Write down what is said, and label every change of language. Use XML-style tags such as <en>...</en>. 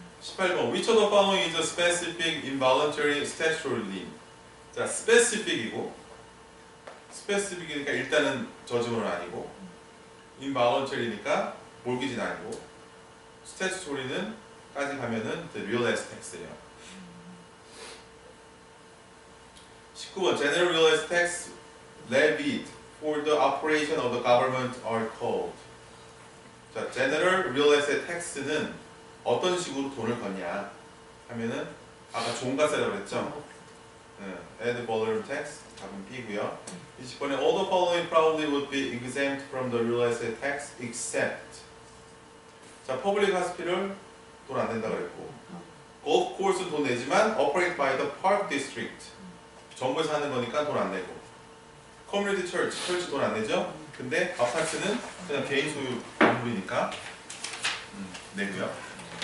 <en>18번 Which of the following is a specific involuntary statutory lien?</en> <ko>자, specific이고 specific이니까 일단은 저주문은 아니고 involuntary니까 몰기지는 아니고 statutory는 까지 가면은 the real estate tax예요.</ko> <en>19번 General real estate tax levied for the operation of the government are called.</en> <ko>자, General real estate tax는 어떤 식으로 돈을 걷냐 하면은 아까 종가세라고 그랬죠?</ko> <en>ad valorem tax</en> <ko>답은 B고요. 20번에</ko> <en>all the following probably would be exempt from the real estate tax except.</en> <ko>자, public hospital 돈 안 낸다 그랬고 golf course는 돈 내지만</ko> <en>operate by the park district</en> <ko>정부에서 하는 거니까 돈 안 내고 community church, church 돈 안 내죠? 근데 아파트는 그냥 개인 소유 건물이니까 내고요.</ko>